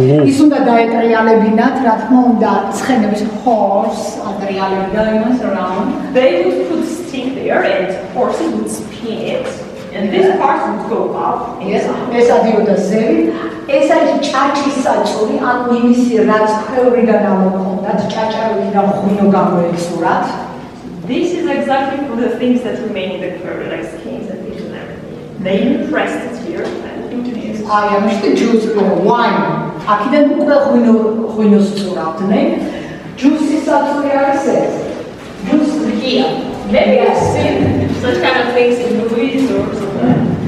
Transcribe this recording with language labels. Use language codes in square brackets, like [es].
[ka] ის უნდა დაეტრიალებინათ, რა თქმა უნდა, ცხენების horse ატრიალებდა იმას around. [en] They would put stick there and horses would spin it. And this part would go up. [ka] ეს ადიოდა ზევით. ეს არის ჭაჭის საწური, ანუ იმისი რაც ქვევრიდან ამოქონდათ, ჭაჭარიდან ღვინო გამოეცურათ. [en] This is exactly for the things that remain in the curry, like skins and fish and everything. They pressed it here and into this. [ka] აი, ამაში [en] juice wine. [ka] აქედან უკვე ღვინოს წურავდნენ. Juice-ის საწური არის ეს. [en] Juice here. Maybe you've seen such kind of things in movies or something.